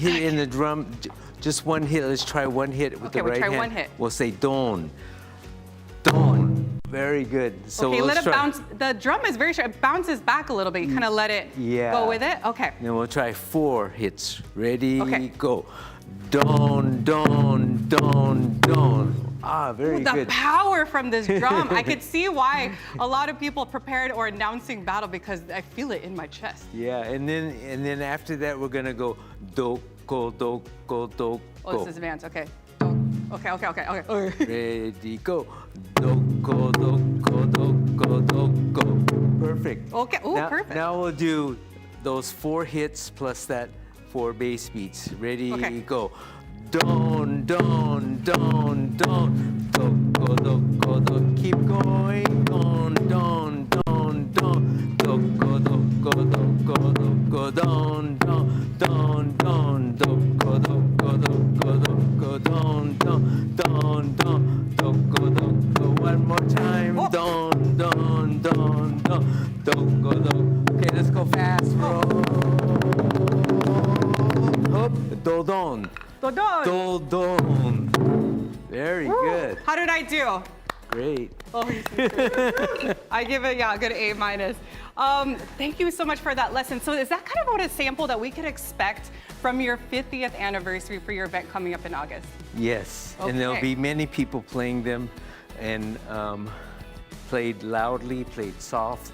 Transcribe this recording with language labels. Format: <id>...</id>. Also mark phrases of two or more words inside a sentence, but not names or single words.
<en>thick. hit it in the drum, just one hit. Let's try one hit with Okay, the we'll right try hand. one hit. We'll say don. Don. Very good. So Okay, let's let it try. bounce. The drum is very short. It bounces back a little bit. You kind of let it go with it. Okay. Then we'll try 4 hits. Ready, Okay. go. Don, don, don, don. Ah, very The good. power from this drum. I could see why a lot of people prepared or announcing battle because I feel it in my chest. Yeah, and then after that we're gonna go do, go, do, go, do, Oh, go. this is advanced. Okay. Okay. Ready, go. Do, go, do, go, do, go, do, go. Perfect. Okay. Ooh, now, perfect. Now we'll do those 4 hits plus that 4 bass beats. Ready, Okay. go. Don, don, don, don. Do, go, do, go, do. Keep going. Don, don, don, don. Do, go, do, go, do, go, do, go. Don, don, don, don. Do, go, do, go, do, go, do, go. Don, don, don, don. Do, go, do, go. One more time. Don, don, don, don. Do, go, do. Okay, let's go fast. Hop, do, don. Dodon. Do, don. Very good. How did I do? Great. Oh, I give it, a good A minus. Thank you so much for that lesson. So is that kind of what a sample that we could expect from your 50th anniversary for your event coming up in August? Yes, and there'll Okay. be many people playing them and played loudly, played soft.</en>